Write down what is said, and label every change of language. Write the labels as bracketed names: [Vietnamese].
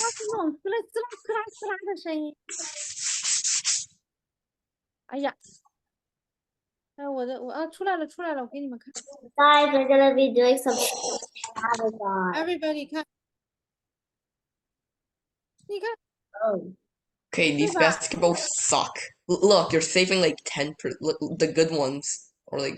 [Chinese] 发出那种滋啦滋啦滋啦滋啦的声音。哎呀，哎，我出来了，我给你们看。 [English] Guys, we're gonna be doing some Amazon. [Chinese] Everybody 看，你看， [English] Oh. Okay, these Diba? basketballs suck. Look, you're saving like 10 per the good ones are like